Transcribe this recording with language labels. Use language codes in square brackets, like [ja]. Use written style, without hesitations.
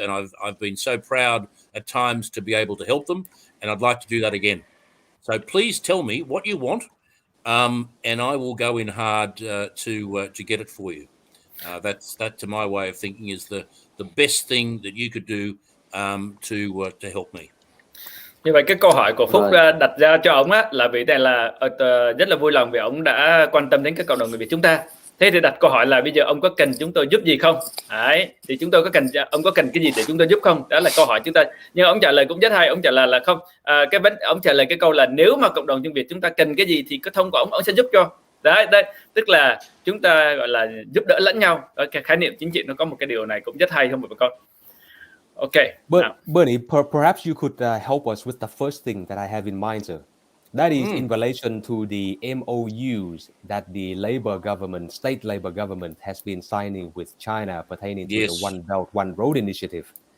[en] And I've been so proud at times to be able to help them. And I'd like to do that again. So please tell me what you want, and I will go in hard to get it for you. That, to my way of thinking, is the best thing that you could do to help me. [vi] Như vậy cái câu hỏi của Phúc Rồi. đặt ra cho ông á là vì đây là rất là vui lòng vì ông đã quan tâm đến cái cộng đồng người Việt chúng ta. Thế thì đặt câu hỏi là bây giờ ông có cần chúng tôi giúp gì không? Đấy, thì chúng tôi ông có cần cái gì để chúng tôi giúp không? Đó là câu hỏi chúng ta. Nhưng ông trả lời cũng rất hay, ông trả lời là không. Ông trả lời cái câu là nếu mà cộng đồng tiếng Việt chúng ta cần cái gì thì cái thông của ông sẽ giúp cho. Đấy, tức là chúng ta gọi là giúp đỡ lẫn nhau. Đó, cái khái niệm chính trị nó có một cái điều này cũng rất hay không bà con? [en] Okay. Bernie, perhaps you could help us with the first thing that I have in mind, sir. That is in relation to the MOUs that the state Labour government has been signing with China pertaining to the One Belt, One Road initiative.